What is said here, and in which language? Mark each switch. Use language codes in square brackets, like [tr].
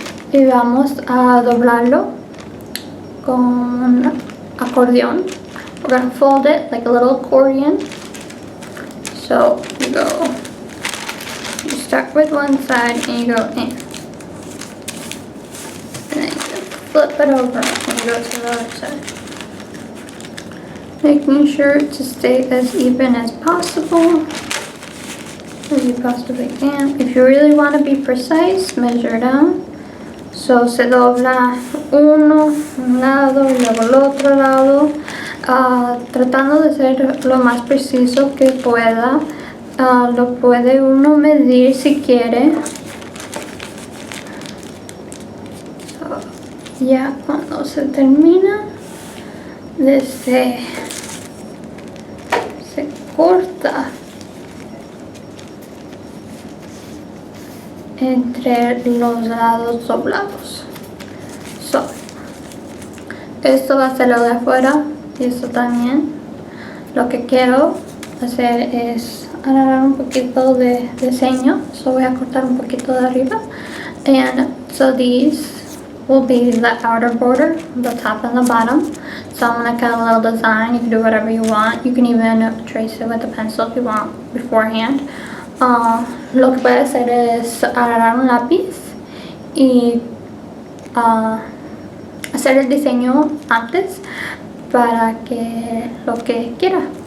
[es] Y vamos a doblarlo con un acordeón. [en] We're going to fold it like a little accordion. So you start with one side and you go in. And then you flip it over and you go to the other side. Making sure to stay as even as possible as you possibly can. If you really want to be precise, measure down. [es] So se dobla un lado y luego el otro lado, tratando de ser lo más preciso que pueda. Lo puede uno medir si quiere. Ya cuando se termina, se corta entre los lados doblados. Esto va a ser lo de afuera y esto también. Lo que quiero hacer es agarrar un poquito de diseño. Voy a cortar un poquito de arriba. [en] And so these will be the outer border, the top and the bottom. So I'm going to cut a little design. You can do whatever you want. You can even trace it with a pencil if you want beforehand. [es] Lo que puede hacer es agarrar un lápiz y hacer el diseño antes para que lo que quiera.